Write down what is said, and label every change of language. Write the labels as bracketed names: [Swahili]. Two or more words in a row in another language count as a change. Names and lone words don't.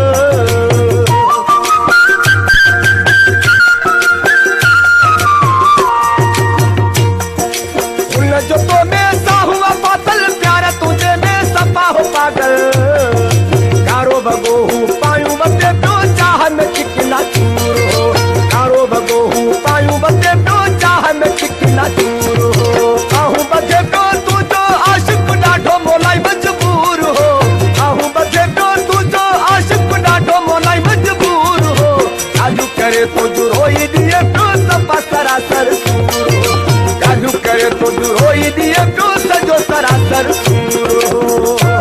[Hindi] जो तो में सा हुआ पागल प्यारा तुझे में सफा हो पागल। [Sindhi] कारो भगो हूँ पायूं बते पियो चाह में चिकना चूर हो। कारो भगो हूँ पायूं बते पियो चाह में चिकना चूर हो। आहूं बधे पियो तुझो आशिक ॾाढो मोलाई मजबूर हो। आहूं बधे पियो तुझो आशिक ॾाढो मोलाई मजबूर हो। ॻाल्हियूं करे तुंहिंजो रोई दिए पियो सफ़ा सरासर सूर हो। ॻाल्हियूं करे तुंहिंजो रोई दिए पियो सॼो सरासर सूर हो।